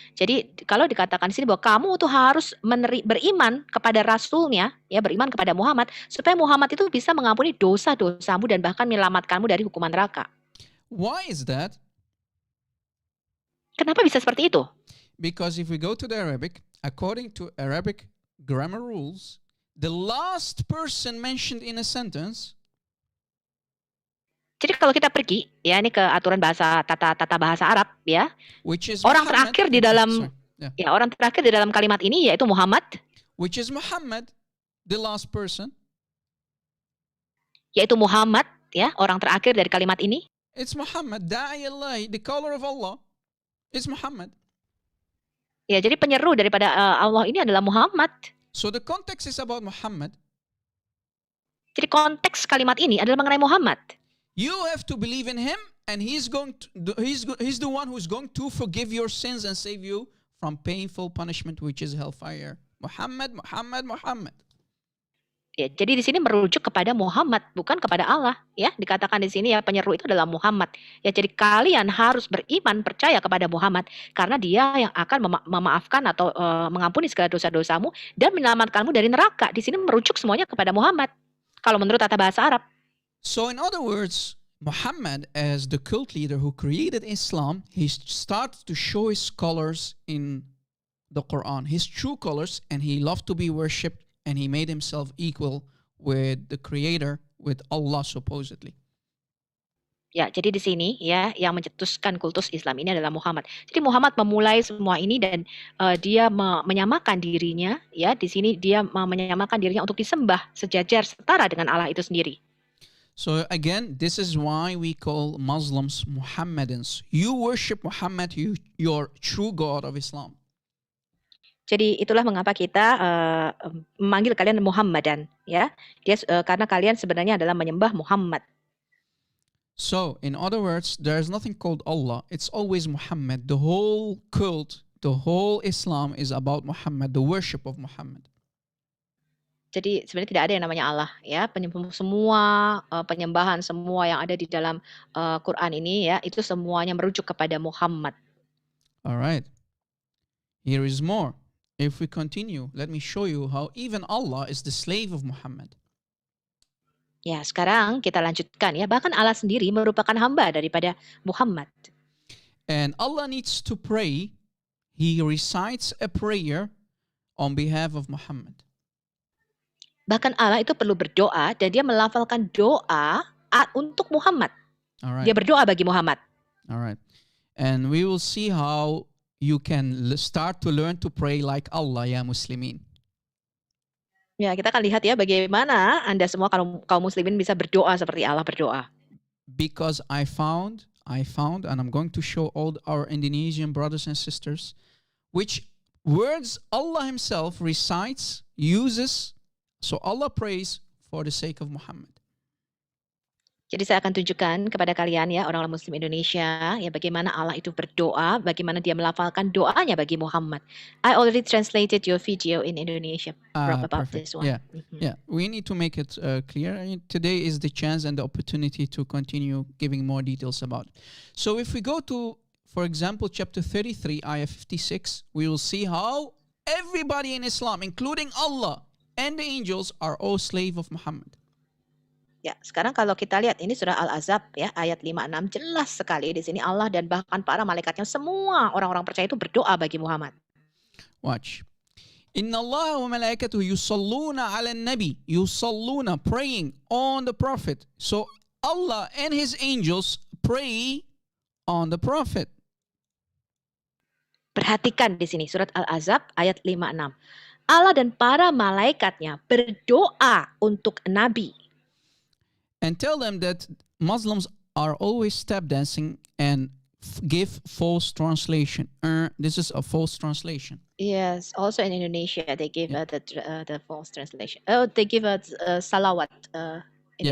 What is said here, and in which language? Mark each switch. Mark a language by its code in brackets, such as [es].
[id] Jadi kalau dikatakan di sini bahwa kamu tuh harus beriman kepada Rasulnya ya, beriman kepada Muhammad supaya Muhammad itu bisa mengampuni dosa-dosamu dan bahkan menyelamatkanmu dari hukuman neraka. [en] Why is that? [id] Kenapa bisa seperti itu? [en] Because if we go to the Arabic, according to Arabic grammar rules, the last person mentioned in a sentence, [id] Jadi kalau kita pergi ya ini ke aturan bahasa tata bahasa Arab ya, [en] which is [id] orang [en] Muhammad, [id] terakhir di dalam [en] sorry, [id] ya orang terakhir di dalam kalimat ini yaitu Muhammad, [en] which is Muhammad, the last person. yaitu Muhammad ya, orang terakhir dari kalimat ini. It's Muhammad, Da'i Allah, the caller of Allah. It's Muhammad. [id] Ya, jadi penyeru daripada Allah ini adalah Muhammad. [en] So the context is about Muhammad. [id] Jadi konteks kalimat ini adalah mengenai Muhammad. [en] You have to believe in him, and he's the one who's going to forgive your sins and save you from painful punishment, which is hellfire. Muhammad, Muhammad, Muhammad. [id] Ya, jadi di sini merujuk kepada Muhammad, bukan kepada Allah. Ya, dikatakan di sini ya penyeru itu adalah Muhammad. Ya, jadi kalian harus beriman, percaya kepada Muhammad, karena dia yang akan memaafkan atau mengampuni segala dosa-dosamu dan menyelamatkanmu dari neraka. Di sini merujuk semuanya kepada Muhammad. Kalau menurut tata bahasa Arab. [en] So in other words, Muhammad as the cult leader who created Islam, he starts to show his colors in the Quran, his true colors, and he loved to be worshipped. And he made himself equal with the Creator, with Allah supposedly. [id] Ya, jadi di sini ya yang mencetuskan kultus Islam ini adalah Muhammad. Jadi Muhammad memulai semua ini dan dia menyamakan dirinya ya, di sini dia menyamakan dirinya untuk disembah sejajar setara dengan Allah itu sendiri. [en] So again, this is why we call Muslims Muhammadans. You worship Muhammad, your true God of Islam. [id] Jadi itulah mengapa kita memanggil kalian Muhammadan, ya. Dia karena kalian sebenarnya adalah menyembah Muhammad. [en] So, in other words, there's nothing called Allah. It's always Muhammad. The whole cult, the whole Islam is about Muhammad, the worship of Muhammad. [id] Jadi sebenarnya tidak ada yang namanya Allah, ya. Semua penyembahan semua yang ada di dalam Quran ini, ya, itu semuanya merujuk kepada Muhammad. [en] Alright. Here is more. If we continue, let me show you how even Allah is the slave of Muhammad. [id] Ya, sekarang kita lanjutkan ya. Bahkan Allah sendiri merupakan hamba daripada Muhammad. [en] And Allah needs to pray. He recites a prayer on behalf of Muhammad. [id] Bahkan Allah itu perlu berdoa dan dia melafalkan doa untuk Muhammad. [en] Alright. [id] Dia berdoa bagi Muhammad. [en] Alright. And we will see how you can start to learn to pray like Allah, ya Muslimin. [id] Ya, kita akan lihat ya bagaimana Anda semua kaum muslimin bisa berdoa seperti Allah berdoa. [en] Because I found, and I'm going to show all our Indonesian brothers and sisters, which words Allah Himself recites, uses, so Allah prays for the sake of Muhammad. [id] Jadi saya akan tunjukkan kepada kalian ya orang-orang muslim Indonesia ya bagaimana Allah itu berdoa, bagaimana dia melafalkan doanya bagi Muhammad. [en] I already translated your video in Indonesia about Perfect. this one. Yeah, yeah. We need to make it clear. Today is the chance and the opportunity to continue giving more details about it. So if we go to, for example, chapter 33, ayah 56, we will see how everybody in Islam, including Allah and the angels, are all slave of Muhammad. [id] Ya, sekarang kalau kita lihat ini surah Al-Ahzab ya ayat 5-6 jelas sekali di sini Allah dan bahkan para malaikatnya semua orang-orang percaya itu berdoa bagi Muhammad. [en] Watch. [ar] Inna Allah wa malaikatuhu yusalluna ala nabi. [en] Yusalluna, praying on the Prophet. So Allah and his angels pray on the prophet. [id] Perhatikan di sini surat Al-Ahzab ayat 56. Allah dan para malaikatnya berdoa untuk Nabi. [en] And tell them that Muslims are always step dancing and give false translation. This is a false translation. Yes, also in Indonesia they give the false translation. Oh, they give a salawat in